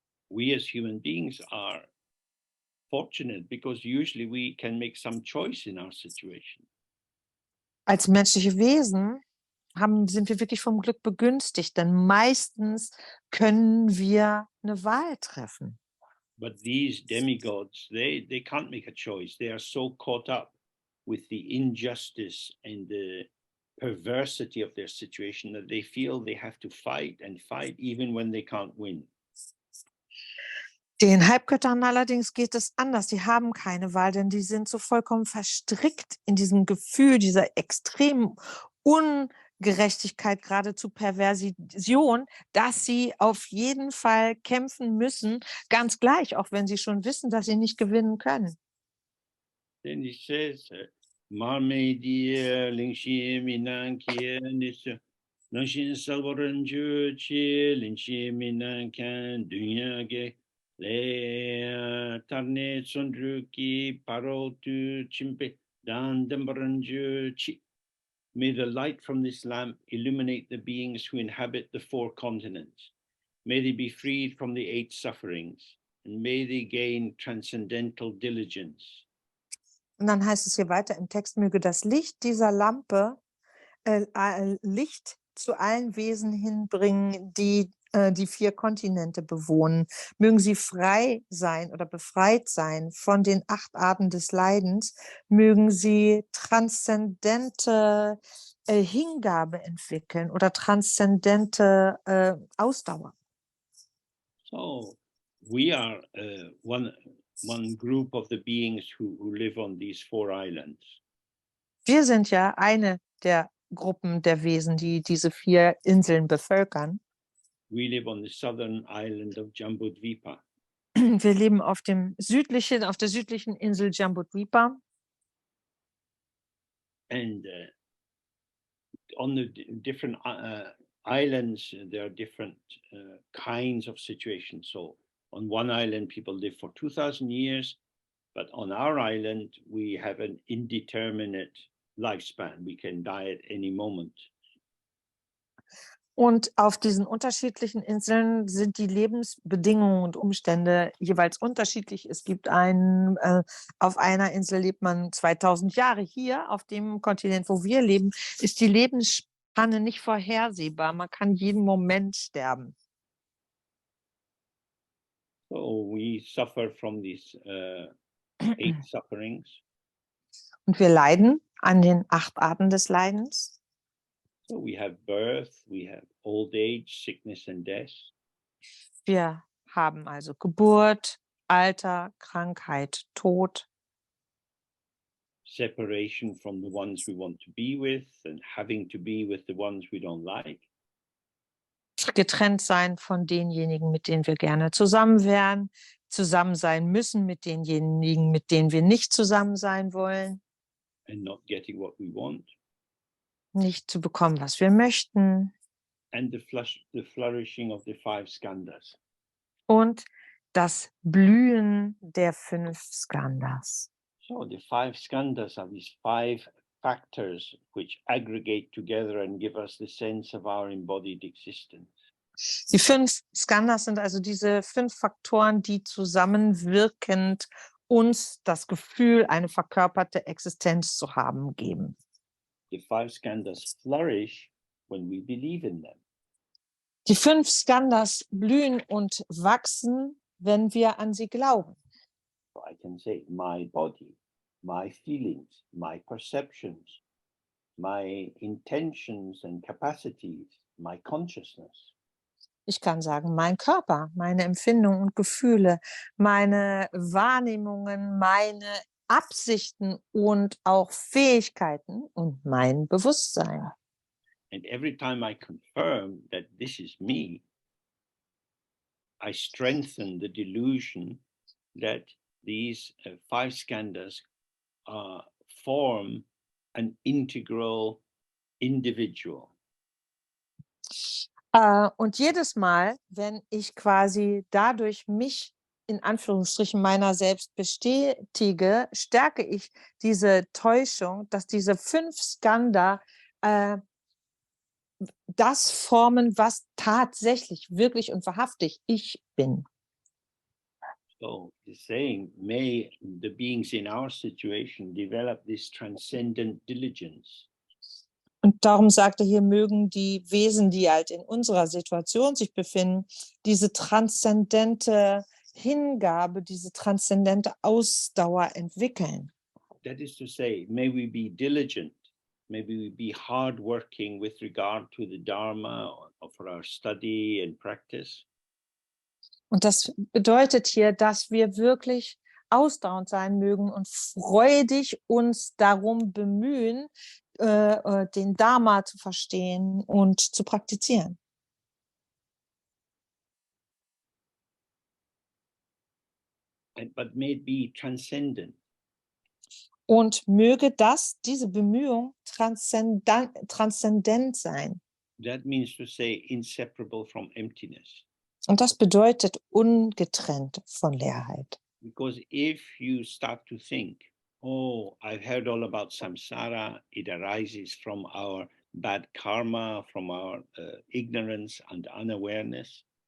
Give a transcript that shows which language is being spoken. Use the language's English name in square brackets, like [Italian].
[English] We as human beings are fortunate because usually we can make some choice in our situation. [German] Als menschliche Wesen sind wir wirklich vom Glück begünstigt, denn meistens können wir eine Wahl treffen. [English] But these demigods, they can't make a choice. They are so caught up with the injustice and the perversity of their situation that they feel they have to fight and fight even when they can't win. [German] Den Halbgöttern allerdings geht es anders. Die haben keine Wahl, denn die sind so vollkommen verstrickt in diesem Gefühl dieser extremen Ungerechtigkeit, geradezu Perversion, dass sie auf jeden Fall kämpfen müssen, ganz gleich, auch wenn sie schon wissen, dass sie nicht gewinnen können. [English] Then he says, Marmedia Lingshi Minankia Nisha Nanshin Salvaranju Chi Lingshi Minankan Dunyage Le Tarne Sundruki Parotu Chimpe Dandambaranju Chi. May the light from this lamp illuminate the beings who inhabit the 4 continents. May they be freed from the 8 sufferings, and may they gain transcendental diligence. [German] Und dann heißt es hier weiter im Text, möge das Licht dieser Lampe Licht zu allen Wesen hinbringen, die die 4 Kontinente bewohnen. Mögen sie frei sein oder befreit sein von den 8 Arten des Leidens. Mögen sie transzendente Hingabe entwickeln oder transzendente Ausdauer. [English] So we are one group of the beings who live on these 4 islands. [German] Wir sind ja eine der Gruppen der Wesen, die diese 4 Inseln bevölkern. [English] We live on the southern island of Jambudvipa. [German] Wir leben auf der südlichen Insel Jambudvipa. [English] And on the different islands, there are different kinds of situations. So on one island, people live for 2,000 years, but on our island, we have an indeterminate lifespan. We can die at any moment. [German] Und auf diesen unterschiedlichen Inseln sind die Lebensbedingungen und Umstände jeweils unterschiedlich. Es gibt auf einer Insel lebt man 2000 Jahre. Hier auf dem Kontinent, wo wir leben, ist die Lebensspanne nicht vorhersehbar. Man kann jeden Moment sterben. [English] So we suffer from these 8 sufferings. [German] Und wir leiden an den 8 Arten des Leidens. [English] So we have birth, we have old age, sickness and death. [German] Wir haben also Geburt, Alter, Krankheit, Tod. [English] Separation from the ones we want to be with and having to be with the ones we don't like. [German] getrennt sein von denjenigen, mit denen wir gerne zusammen wären, zusammen sein müssen mit denjenigen, mit denen wir nicht zusammen sein wollen, [English] and not getting what we want, [German] nicht zu bekommen, was wir möchten, [English] and the flourishing of the 5 skandhas. [German] und das Blühen der 5 Skandhas. [English] So the 5 skandhas are these 5 factors which aggregate together and give us the sense of our embodied existence. [German] Die 5 Skandhas sind also diese 5 Faktoren, die zusammenwirkend uns das Gefühl, eine verkörperte Existenz zu haben, geben. [English] The 5 skandhas flourish when we believe in them. [German] Die 5 Skandhas blühen und wachsen, wenn wir an sie glauben. [English] So I can say my body, my feelings, my perceptions, my intentions and capacities, my consciousness. [German] Ich kann sagen, mein Körper, meine Empfindungen und Gefühle, meine Wahrnehmungen, meine Absichten und auch Fähigkeiten und mein Bewusstsein. [English] And every time I confirm that this is me, I strengthen the delusion that these 5 skandhas form an integral individual. [German] Und jedes Mal, wenn ich quasi dadurch mich in Anführungsstrichen meiner selbst bestätige, stärke ich diese Täuschung, dass diese 5 Skandha das formen, was tatsächlich, wirklich und wahrhaftig ich bin. [English] So the saying, may the beings in our situation develop this transcendent diligence. [German] Und darum sagt er hier, mögen die Wesen, die halt in unserer Situation sich befinden, diese transzendente Hingabe, diese transzendente Ausdauer entwickeln. [English] That is to say, may we be diligent, may we be hardworking with regard to the Dharma or for our study and practice. [German] Und das bedeutet hier, dass wir wirklich ausdauernd sein mögen und freudig uns darum bemühen, den Dharma zu verstehen und zu praktizieren. [English] But may it be transcendent. [German] Und möge diese Bemühung transzendent sein. [English] That means to say inseparable from emptiness. [German] Und das bedeutet ungetrennt von Leerheit. [English] Because if you start to think, oh, I've heard all about samsara, it arises from our bad karma, from our ignorance and unawareness.